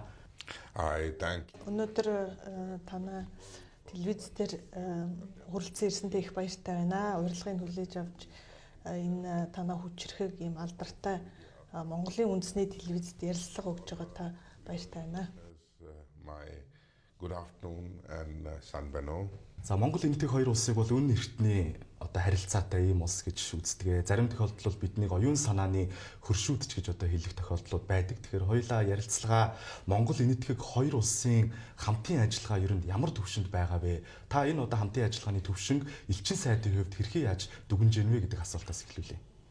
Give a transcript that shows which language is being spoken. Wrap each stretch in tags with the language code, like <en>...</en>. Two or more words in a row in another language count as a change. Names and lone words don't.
<mn>Өнөөдөр танай телевиз дээр хүрэлцэн ирсэндээ их баяртай байна. Урилгыг хүлээж авч энэ танай хүчрхэг ийм алдартай Монголын үндэсний телевизэд ярилцлага өгж байгаа та баяртай байна.</mn> <en>Good afternoon and Sanbano.</en> <mn>За Монгол Энэтхэг хоёр улсыг бол үнэн эртний харилцаатай ийм улс гэж үздэг. Зарим тохиолдолд биднийг оюун санааны хөршүүдч гэж хэлэх тохиолдлууд байдаг. Тэгэхээр хоёулаа ярилцлага Монгол Энэтхэг хоёр улсын хамтын ажиллагаа ер нь ямар төвшөнд байгаа вэ? Та энэ хамтын ажиллагааны төвшинг элчин сайдын хувьд хэрхэн яаж дүгнэж гэнэ вэ гэдэг асуултаас эхлүүлье.</mn>